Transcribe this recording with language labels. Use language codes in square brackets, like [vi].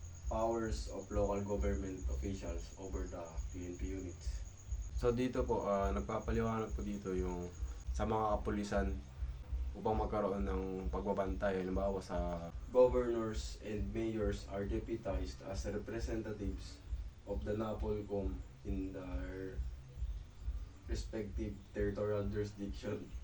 [en] Powers of local government officials over the PNP units. [tl] So dito po, nagpapaliwanag po dito yung sa mga kapulisan upang magkaroon ng pagbabantay. Halimbawa sa [en] governors and mayors are deputized as representatives of the NAPOLCOM in their respective territorial jurisdiction.